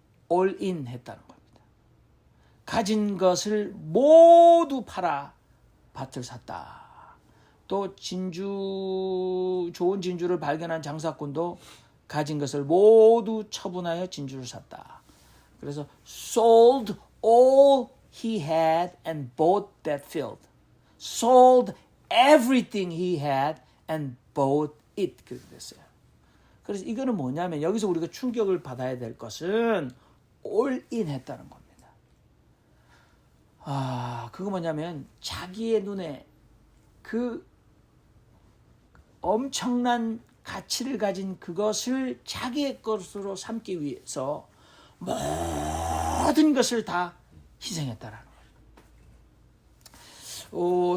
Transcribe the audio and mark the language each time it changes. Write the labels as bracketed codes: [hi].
[ko] all in 했다는 겁니다. 가진 것을 모두 팔아 밭을 샀다. 또 좋은 진주를 발견한 장사꾼도 가진 것을 모두 처분하여 진주를 샀다. [en] 그래서 sold all he had and bought that field. Sold everything he had and bought it. [ko] 그렇게 됐어요. 그래서 이거는 뭐냐면 여기서 우리가 충격을 받아야 될 것은 all in 했다는 겁니다. 그거 뭐냐면 자기의 눈에 그 엄청난 가치를 가진 그것을 자기의 것으로 삼기 위해서 모든 것을 다 희생했다라는 거예요.